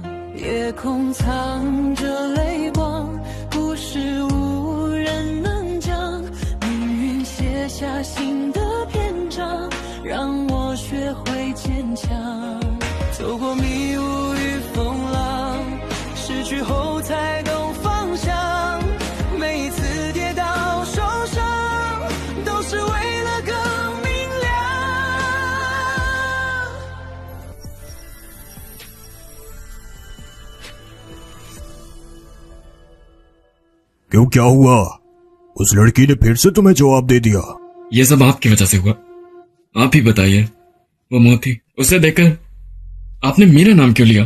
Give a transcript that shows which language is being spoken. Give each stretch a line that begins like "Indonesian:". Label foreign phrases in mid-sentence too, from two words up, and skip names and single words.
Chinese: 夜空藏着泪光，故事无人能讲，命运写下新的篇章，让我学会坚强。走过迷雾与风浪，失去后才懂方向，每一次跌倒受伤，都是为了更明亮。
Hindi: क्यों, क्या हुआ? उस लड़की ने फिर से तुम्हें जवाब दे दिया? ये सब आपकी वजह से हुआ। आप ही बताइए, वो मोती, उसे देखकर आपने मेरा नाम क्यों लिया?